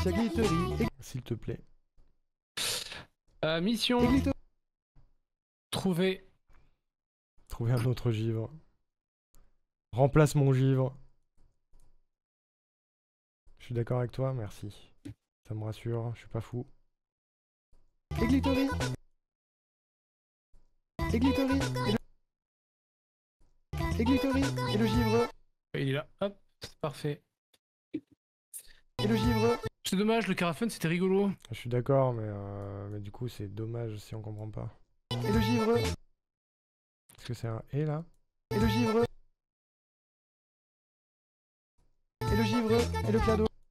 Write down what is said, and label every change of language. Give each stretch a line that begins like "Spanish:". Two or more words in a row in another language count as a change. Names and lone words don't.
French: Sicilia Glittery. S'il te plaît. Mission Et Glittery. trouver. Trouver un autre Givre. Remplace mon Givre. Je suis d'accord avec toi, merci. Ça me rassure, je suis pas fou. Et Glittery. Et Glittery. Et Glittery. Et le Givre. Il est là, hop, c'est parfait. Et le Givre. C'est dommage, le Carafen c'était rigolo. Je suis d'accord, mais du coup, c'est dommage si on comprend pas. Et le Givre. Est-ce que c'est un et là? Et le Givre. Et le Givre. Et le Cladol.